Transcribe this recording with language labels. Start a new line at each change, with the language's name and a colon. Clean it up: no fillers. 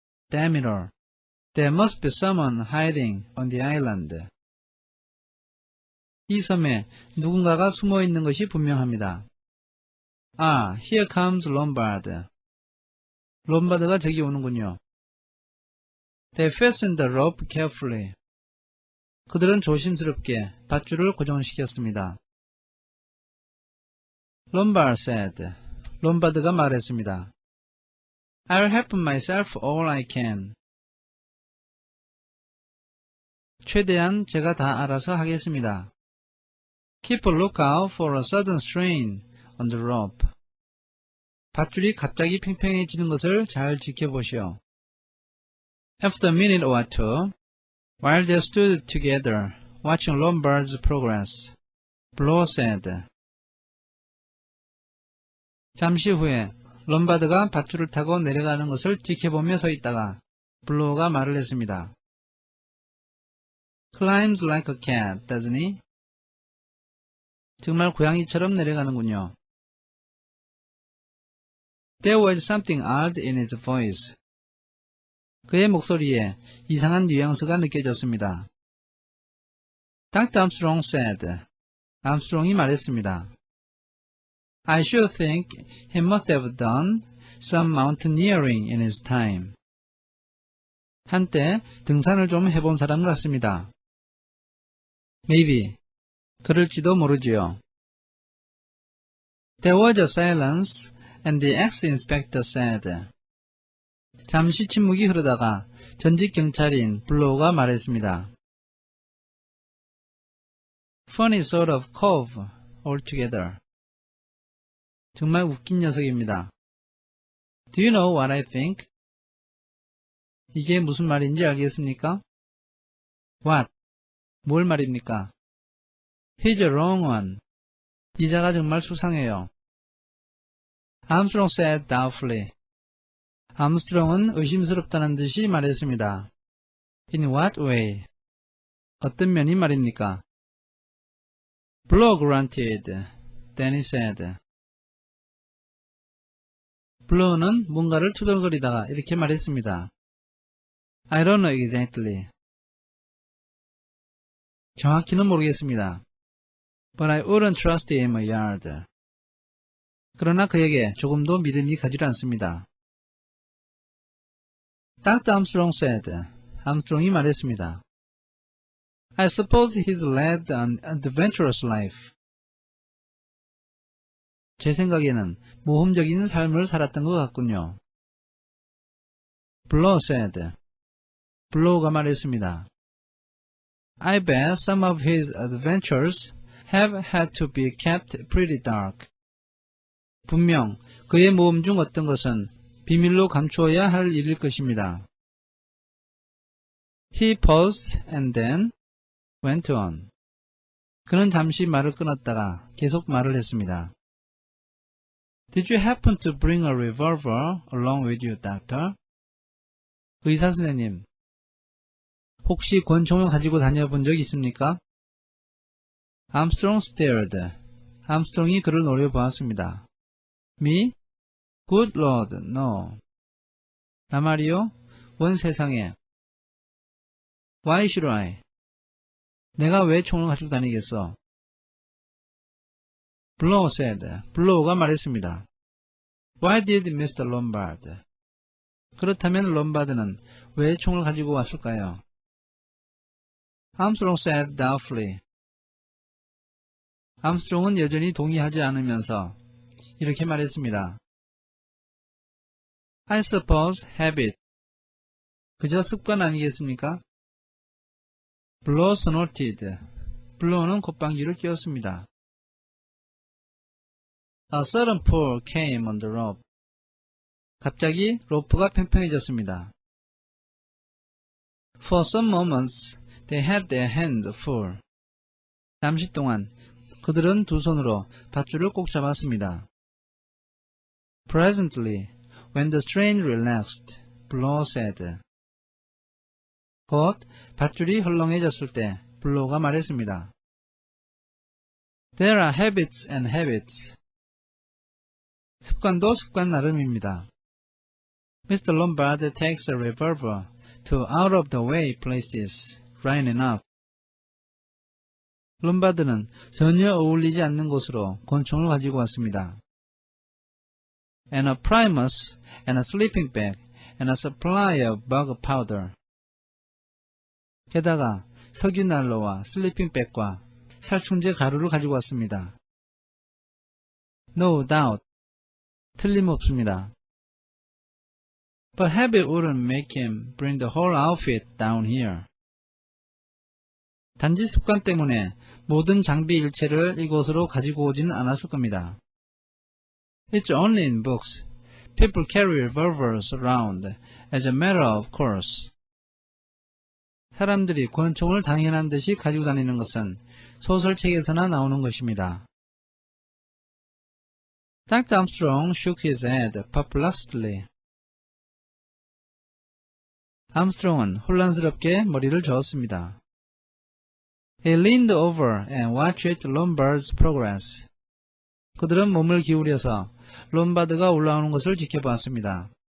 English: Damn it all. There must be someone hiding on the island.
Korean: 이 섬에 누군가가 숨어 있는 것이 분명합니다.
English: Ah, here comes Lombard.
Korean: 롬바드가 저기 오는군요.
English: They fastened the rope carefully.
Korean: 그들은 조심스럽게 밧줄을 고정시켰습니다.
English: Lombard said.
Korean: 롬바드가 말했습니다.
English: I'll help myself all I can.
Korean: 최대한 제가 다 알아서 하겠습니다.
English: Keep a lookout for a sudden strain on the rope.
Korean: 밧줄이 갑자기 팽팽해지는 것을 잘 지켜보시오.
English: After a minute or two, while they stood together, watching Lombard's progress, Blow said.
Korean: 잠시 후에 롬바드가 밧줄을 타고 내려가는 것을 지켜보며 서 있다가 블로우가 말을 했습니다.
English: Climbs like a cat, doesn't he?
Korean: 정말 고양이처럼 내려가는군요.
English: There was something odd in his voice.
Korean: 그의 목소리에 이상한 뉘앙스가 느껴졌습니다.
English: Dr. Armstrong said.
Korean: 암스트롱이 말했습니다.
English: I should think he must have done some mountaineering in his time.
Korean: 한때 등산을 좀 해본 사람 같습니다.
English: Maybe.
Korean: 그럴지도 모르지요.
English: There was a silence and the ex-inspector said.
Korean: 잠시 침묵이 흐르다가 전직 경찰인 블로우가 말했습니다.
English: Funny sort of cove altogether.
Korean: 정말 웃긴 녀석입니다.
English: Do you know what I think?
Korean: 이게 무슨 말인지 알겠습니까?
English: What?
Korean: 뭘 말입니까?
English: He's a wrong one.
Korean: 이자가 정말 수상해요.
English: Armstrong said doubtfully.
Korean: 암스트롱은 의심스럽다는 듯이 말했습니다.
English: In what way?
Korean: 어떤 면이 말입니까?
English: Blow grunted. Then he said.
Korean: 블로우는 뭔가를 투덜거리다가 이렇게 말했습니다.
English: I don't know exactly.
Korean: 정확히는 모르겠습니다.
English: But I wouldn't trust him a yard.
Korean: 그러나 그에게 조금도 믿음이 가지 않습니다.
English: Dr. Armstrong said.
Korean: 암스트롱이 말했습니다.
English: I suppose he's led an adventurous life.
Korean: 제 생각에는 모험적인 삶을 살았던 것 같군요.
English: Blow said.
Korean: 블로우가 말했습니다.
English: I bet some of his adventures have had to be kept pretty dark.
Korean: 분명 그의 모험 중 어떤 것은 비밀로 감추어야 할 일일 것입니다.
English: He paused and then went on.
Korean: 그는 잠시 말을 끊었다가 계속 말을 했습니다.
English: Did you happen to bring a revolver along with you, doctor?
Korean: 의사 선생님, 혹시 권총을 가지고 다녀본 적 있습니까?
English: Armstrong stared.
Korean: 암스트롱이 그를 노려보았습니다.
English: Me? Good Lord, no.
Korean: 나 말이요? 원 세상에.
English: Why should I?
Korean: 내가 왜 총을 가지고 다니겠어?
English: Blow said.
Korean: 블로우가 말했습니다.
English: Why did Mr. Lombard?
Korean: 그렇다면 롬바드는 왜 총을 가지고 왔을까요?
English: Armstrong said doubtfully.
Korean: 암스트롱은 여전히 동의하지 않으면서 이렇게 말했습니다.
English: I suppose habit.
Korean: 그저 습관 아니겠습니까?
English: Blow snorted.
Korean: 블로우는 콧방귀를 뀌었습니다.
English: A sudden pull came on the rope.
Korean: 갑자기 로프가 팽팽해졌습니다.
English: For some moments, they had their hands full.
Korean: 잠시 동안 그들은 두 손으로 밧줄을 꼭 잡았습니다.
English: Presently, when the strain relaxed, Blow said.
Korean: 곧 밧줄이 헐렁해졌을 때 블로우가 말했습니다.
English: There are habits and habits.
Korean: 습관도 습관 나름입니다.
English: Mr. Lombard takes a revolver to out-of-the-way places, right enough.
Korean: 롬바드는 전혀 어울리지 않는 곳으로 권총을 가지고 왔습니다.
English: And a primus, and a sleeping bag, and a supply of bug powder.
Korean: 게다가 석유난로와 슬리핑백과 살충제 가루를 가지고 왔습니다.
English: No doubt.
Korean: 틀림없습니다.
English: But habit wouldn't make him bring the whole outfit down here.
Korean: 단지 습관 때문에 모든 장비 일체를 이곳으로 가지고 오지는 않았을 겁니다.
English: It's only in books. People carry revolvers around as a matter of course.
Korean: 사람들이 권총을 당연한 듯이 가지고 다니는 것은 소설책에서나 나오는 것입니다.
English: Dr. Armstrong shook his head perplexedly.
Korean: 암스트롱은 혼란스럽게 머리를 저었습니다.
English: He leaned over and watched Lombard's progress.
Korean: 그들은 몸을 기울여서 롬바드가 올라오는 것을 지켜보았습니다.